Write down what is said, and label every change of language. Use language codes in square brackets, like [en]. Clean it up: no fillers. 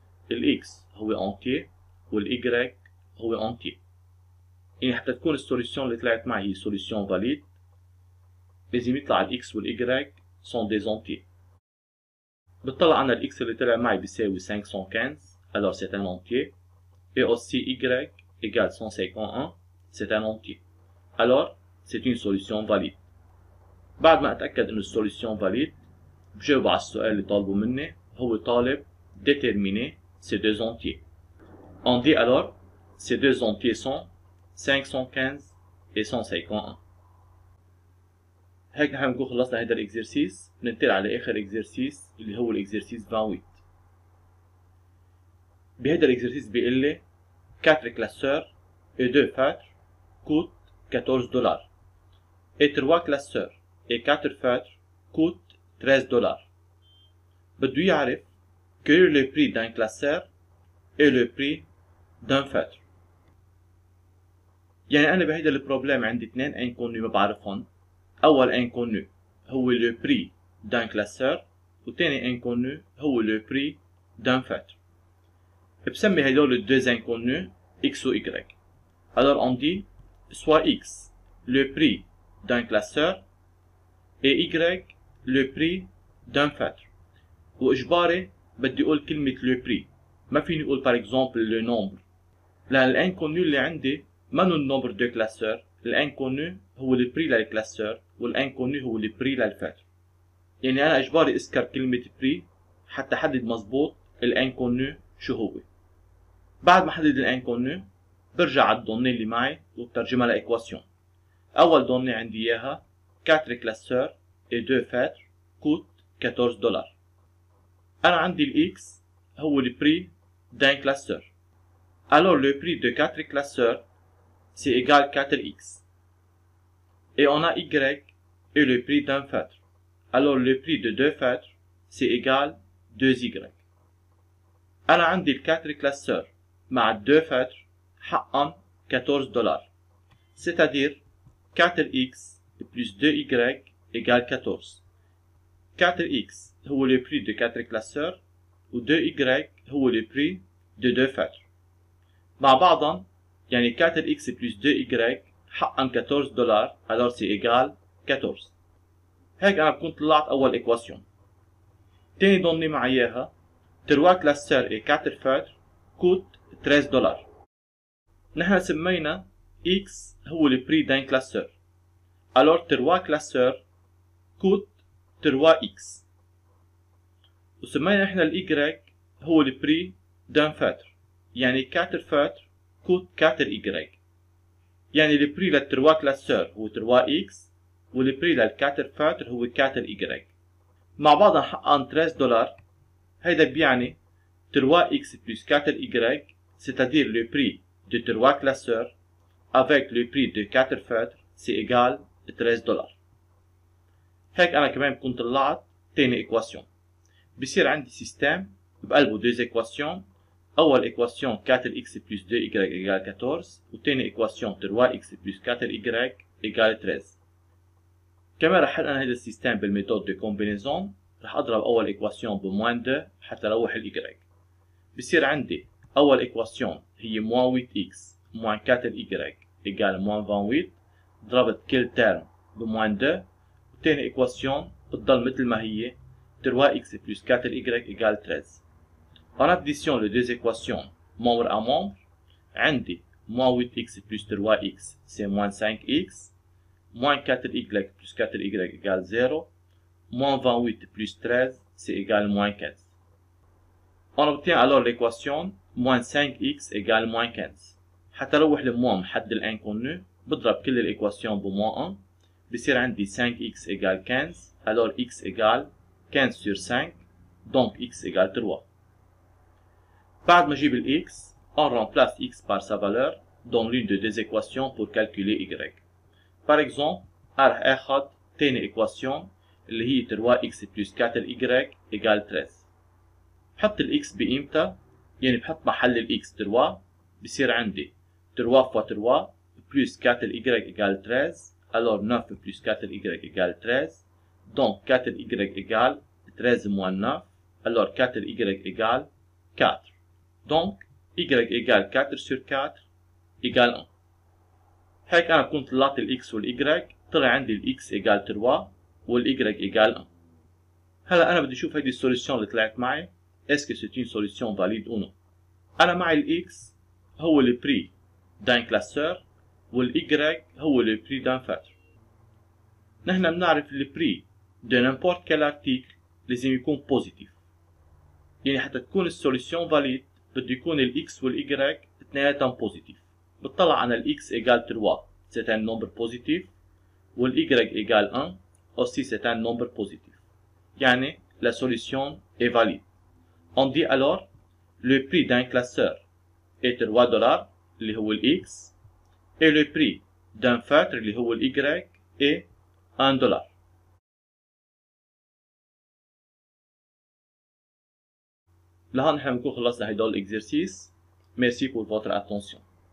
[ar] الإكس هو أنتي والإيجراي هو أنتي. يعني حتى تكون السوليسيون اللي طلعت معي هي سوليسيون فاليد، لازم يطلع الإكس والإيجراي سون دي أنتي. بتطلع أنا الإكس اللي طلع معي بيساوي 515، [fr] alors c'est un entier. Et aussi y égale 151. C'est un entier. Alors, c'est une solution valide. [ar] بعد ما اتاكد انه السوليسيون [fr] valide، [ar] بجاوب على السؤال اللي طالبه مني. هو طالب [fr] déterminer ces deux entiers. On dit alors ces deux entiers sont 515 et 151. [ar] هيك نحن بنكون خلصنا هذا الاكزرسيس. بننتقل على اخر اكزرسيس اللي هو الاكزرسيس 28. بهذا الاكزرسيس بيقول لي [fr] 4 classeurs et 2 feutres coûtent 14 $. Et 3 classeurs et 4 feutres coûtent 13 $. [ar] بده يعرف [fr] quel est le prix d'un classeur et le prix d'un feutre. [ar] يعني أنا بهيدا البروبليم عندي اثنين انكونو ما بعرفهم. أول انكونو هو [fr] le prix d'un classeur، [ar] وثاني انكونو هو [fr] le prix d'un feutre. [ar] بسمي هدول الدوز انكونو x و y. [fr] Alors on dit soit x le prix d'un classeur et y le prix d'un feutre. [ar] واجباري بدي اقول كلمة [fr] le prix، [ar] ما فيني اقول [fr] par exemple le nombre، [ar] لأن الانكونو اللي عندي منو النومبر دو كلاسور. الانكونو هو [fr] le prix [ar] للكلاسور والانكونو هو le prix للفاتر. يعني انا اجباري اذكر كلمة prix حتى احدد مزبوط الانكونو شو هو. بعد ما احدد الانكونو برجع على الدوني اللي معي وبترجمها لايكواسيون. اول دوني عندي اياها [fr] 4 classeurs et 2 feutres coûtent 14 $. [ar] أنا عندي الإكس هو [fr] le prix d'un classeur. Alors le prix de 4 classeurs c'est égal 4x. Et on a y et le prix d'un feutre. Alors le prix de 2 feutres c'est égal 2y. [ar] أنا عندي ال [fr] 4 classeurs [ar] مع [fr] 2 feutres [ar] حقهم 14 $. [fr] C'est-à-dire 4x plus 2y égale 14. 4x [ar] هو [fr] le prix de 4 classeurs [ar] و [fr] 2y هو le prix de 2 feutres. [ar] مع بعضهم يعني [fr] 4x plus 2y حقا $14 alors c'est égal 14. [ar] هيك انا بكون طلعت اول ايكواسيون. تاني دوني مع اياها [fr] 3 classeurs et 4 feutres coûte $13. [ar] نحن سمينا [fr] x هو le prix d'un classeur alors 3 classeurs coûte 3x [ar] وسمينا نحن ال y هو [fr] le prix d'un feutre يعني 4 feutres coûte 4y يعني le prix لل 3 classeurs هو 3x وال prix لل 4 feutres هو 4y [ar] مع بعضهم حقهم [fr] $13. [ar] هيدا بيعني [fr] 3x plus 4y c'est-à-dire le prix de 3 classeurs avec le prix de 4 feutres c'est égal $13. [ar] هيك انا كمان بكون طلعت تاني ايكواسيون. بصير عندي سيستم بقلبه [fr] deux équations. [ar] اول ايكواسيون [fr] 4x plus 2y égale 14 [ar] وتاني ايكواسيون [fr] 3x plus 4y égale 13. [ar] كمان رح حل انا هيدا السيستم بالميثود دو كومبينيزون. رح اضرب اول ايكواسيون بموان 2 حتى اروح الاي. بصير عندي اول ايكواسيون هي موان 8x موان 4y [fr] égale [ar] موان 28. ضربت كل تيرم بموان 2 وتاني ايكواسيون بتضل مثل ما هي [fr] 3x plus 4y égale 13. En addition les deux équations membre à membre, [ar] عندي [fr] moins 8x plus 3x c'est moins 5x, moins 4y plus 4y égale 0, moins 28 plus 13 c'est égal moins 15. On obtient alors l'équation moins 5x égale moins 15. [ar] حتى اروح لموان محد الانكونو بضرب كل الايكواسيون بموان 1 بصير عندي [fr] 5x égale 15 alors x égale 15 sur 5 donc x égale 3. [ar] بعد ما اجيب ال [fr] x, on remplace x par sa valeur dans l'une des deux équations pour calculer y. Par exemple, [ar] رح اخد تاني ايكواسيون اللي هي [fr] 3x plus 4y égale 13. [ar] بحط ال x بقيمتها يعني بحط محل ال x 3 بصير عندي [fr] 3 fois 3 plus 4y égale 13 alors 9 plus 4y égale 13 donc 4y égale 13 moins 9 alors 4y égale 4. Donc, y égale 4 sur 4 égale 1. [ar] هيك أنا بكون طلعت ال x وال y طلع عندي ال x [fr] égale 3 [ar] وال y [fr] égale 1. [ar] هلا أنا بدي أشوف هيدي السوليسيون اللي طلعت معي [fr] est-ce que c'est une solution valide ou non. [ar] أنا معي ال [fr] x هو le prix d'un classeur [ar] وال y هو [fr] le prix d'un feutre. [ar] نحن بنعرف [fr] le prix de n'importe quel article [ar] لازم يكون [fr] positif. [ar] يعني حتى تكون السوليسيون [fr] valide [ar] بده يكون ال x وال y اثنيناتهم بوزيتيف. بتطلع على ال [fr] x égale 3 c'est un nombre positif [ar] وال [fr] y égale 1 aussi c'est un nombre positif. يعني la solution est valide. On dit alors le prix d'un classeur est $3 [ar] اللي هو ال x [fr] et le prix d'un feutre [ar] اللي هو ال y [fr] est $1. [ar] لهون نحن بنكون خلصنا هيدول الاكزرسيس. [fr] Merci pour votre attention.